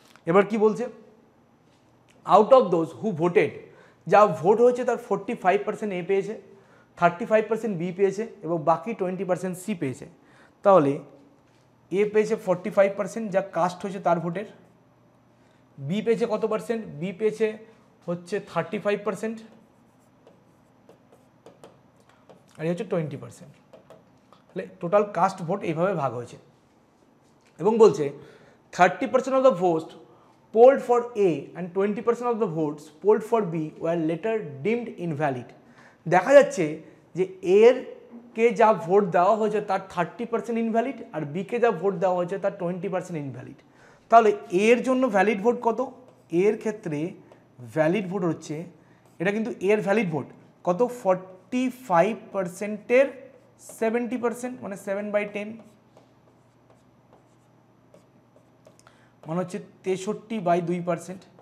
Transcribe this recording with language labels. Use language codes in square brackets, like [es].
[bn] এবার কি বলছে, [en] out of those who voted, [bn] যা ভোট হয়েছে তার 45% এ পেয়েছে, 35% বি পেয়েছে এবং বাকি 20% সি পেয়েছে। তাহলে এ পেয়েছে 45%, যা কাস্ট হয়েছে তার ভোটের, বি পেয়েছে কত পার্সেন্ট, বি পেয়েছে হচ্ছে 35%, আর এই হচ্ছে 20%। তাহলে টোটাল কাস্ট ভোট এইভাবে ভাগ হয়েছে এবং বলছে [en] 30% of the votes polled for A and 20% of the votes polled for B were later deemed invalid। [bn] দেখা যাচ্ছে যে এর কে যা ভোট দেওয়া হয়েছে তার 30% ইনভ্যালিড, আর বি কে যা ভোট দেওয়া হয়েছে তার 20% ইনভ্যালিড। তাহলে এর জন্য ভ্যালিড ভোট কত, এর ক্ষেত্রে ভ্যালিড ভোট হচ্ছে, এটা কিন্তু এর ভ্যালিড ভোট কত, 45%-এর 70%, মানে 7/10, মানে হচ্ছে 63/2%।